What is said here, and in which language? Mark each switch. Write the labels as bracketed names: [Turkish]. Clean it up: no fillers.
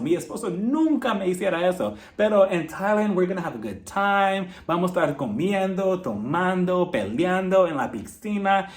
[Spanish] Mi esposo nunca me hiciera eso. [English] Pero in Thailand, we're gonna have a good time. [Spanish] Vamos a estar comiendo, tomando, peleando en la piscina.